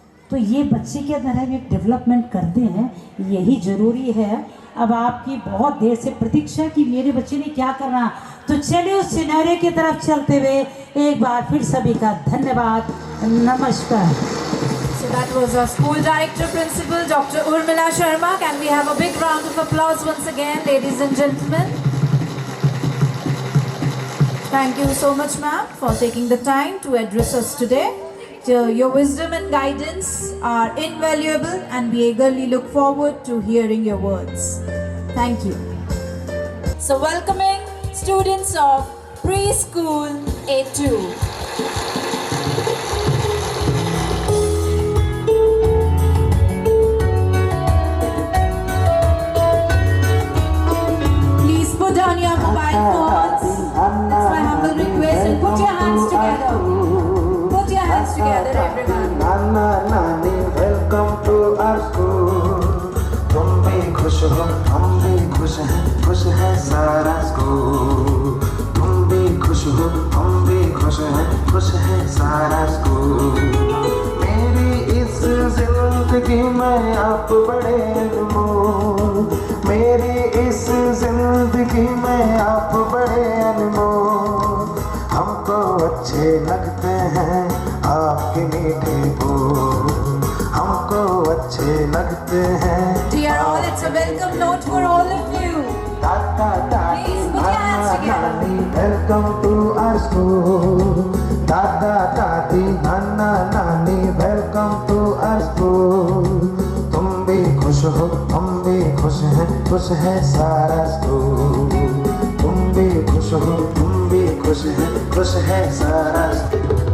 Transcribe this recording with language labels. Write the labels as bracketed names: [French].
[Hindi] तो ये बच्चे के अंदर हम एक डेवलपमेंट करते हैं, यही ज़रूरी है। अब आपकी बहुत देर से प्रतीक्षा की मेरे बच्चे ने क्या करना, तो चलिए उस सिनेरियो की तरफ चलते हुए एक बार फिर सभी का धन्यवाद, नमस्कार। [English] So that was our school director principal, Dr. Urmila Sharma. Can we have a big round of applause once again, ladies and gentlemen? Thank you so much, ma'am, for taking the time to address us today. Your wisdom and guidance are invaluable, and we eagerly look forward to hearing your words. Thank you. So welcoming students of preschool A2. Please put down your mobile phones. It's my humble request, and put your hands together. Put your hands together, everyone. [Hindi] नाना नानी [English] Welcome to our school. [Hindi] तुम भी खुश हो, हम भी खुश है सारा स्कूल। तुम भी खुश हो, हम भी खुश है सारा स्कूल। मेरी इस जिंदगी में आप बड़े अनमोल, मेरी इस जिंदगी में आप बड़े अनमोल। हमको अच्छे लगते हैं आपके मीठे बोल, हमको अच्छे लगते हैं। [English] Dear all, it's a welcome note for all of you. Please put your hands together. Welcome to our school. [Hindi] दादा दादी नाना नानी [English] Welcome to our school. [Hindi] तुम भी खुश हो, हम भी खुश है सारा स्कूल। तुम भी खुश हो, तुम भी खुश है सारा स्कूल।